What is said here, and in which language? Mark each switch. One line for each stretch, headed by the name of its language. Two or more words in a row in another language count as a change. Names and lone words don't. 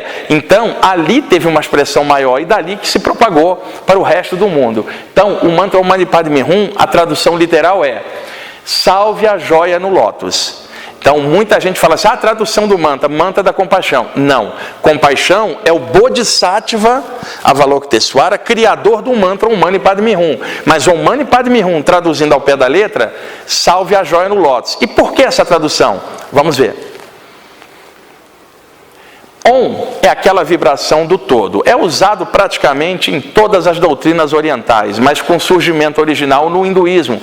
Portuguese: Então, ali teve uma expressão maior e dali que se propagou para o resto do mundo. Então, o mantra Om Mani Padme Hum, a tradução literal é: salve a joia no lótus. Então, muita gente fala assim, a tradução do mantra, mantra da compaixão. Não, compaixão é o Bodhisattva Avalokitesvara, criador do mantra Om Mani Padme Hum. Mas Om Mani Padme Hum, traduzindo ao pé da letra, salve a joia no lótus. E por que essa tradução? Vamos ver. Om é aquela vibração do todo. É usado praticamente em todas as doutrinas orientais, mas com surgimento original no hinduísmo.